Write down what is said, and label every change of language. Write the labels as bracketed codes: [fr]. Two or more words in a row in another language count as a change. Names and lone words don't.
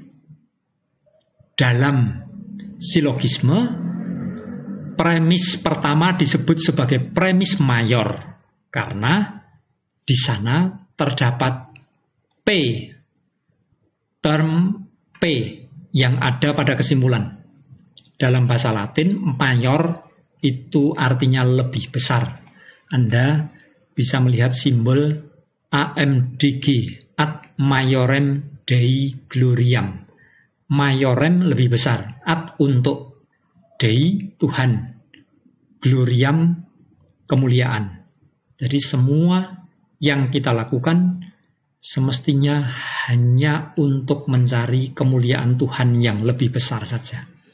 [id] Dalam silogisme, premis pertama disebut sebagai premis mayor karena di sana terdapat P, term P yang ada pada kesimpulan. Dalam bahasa Latin, mayor itu artinya lebih besar. Anda bisa melihat simbol AMDG, [la] ad maiorem Dei gloriam. [id] Maiorem lebih besar, ad untuk Dei Tuhan, gloriam kemuliaan. Jadi semua yang kita lakukan semestinya hanya untuk mencari kemuliaan Tuhan yang lebih besar saja.